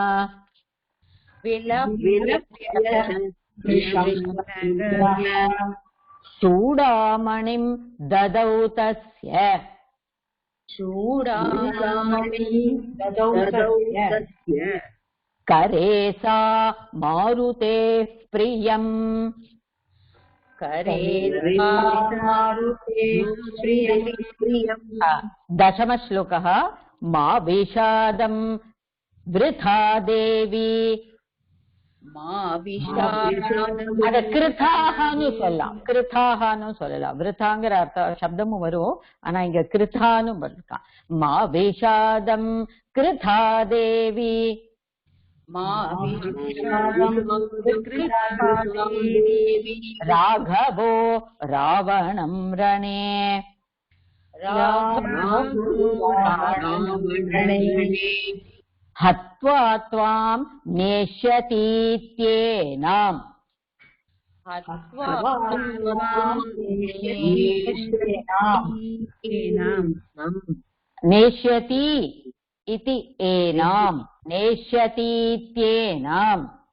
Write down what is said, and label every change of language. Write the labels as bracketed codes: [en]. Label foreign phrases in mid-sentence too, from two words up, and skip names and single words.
[sa] चूडामणिं ददौ तस्य करे सा मारुतेः प्रियम् दशमश्लोकः मा विषादं वृथा देवी [ta] அத கிருதான்னு சொல்லலாம், கிருதான்னு சொல்லலாம். விருத்தாங்கிற அர்த்த சப்தமும் வரும், ஆனா இங்க கிருதான்னு இருக்கான். [sa] मा विषादं कृता देवी राघवो रावणं रणे हत्वा त्वां नेष्यतीत्येनाम् नेष्यति इति एनाम् नेष्यतीत्येनाम्